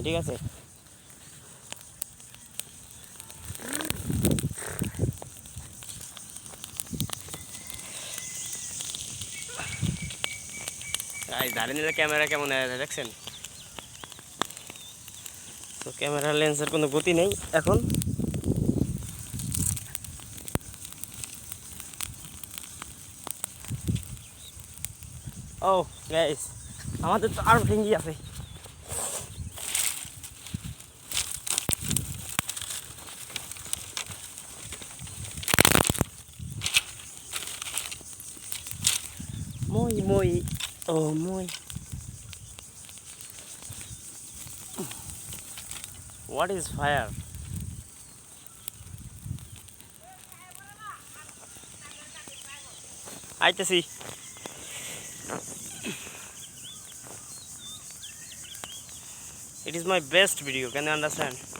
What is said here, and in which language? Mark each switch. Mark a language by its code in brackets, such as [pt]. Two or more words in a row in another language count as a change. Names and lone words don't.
[bn] ঠিক আছে, দাঁড়িয়ে নিলে ক্যামেরা কেমন দেখছেন? তো ক্যামেরার লেন্সের কোনো গতি নেই এখন। ও গাইস, আমাদের তো আরও ঠেঙ্গি আছে। মই মই ও মই, [en] what is fire? [bn] আইতেছি। [en] It is my best video, can you understand?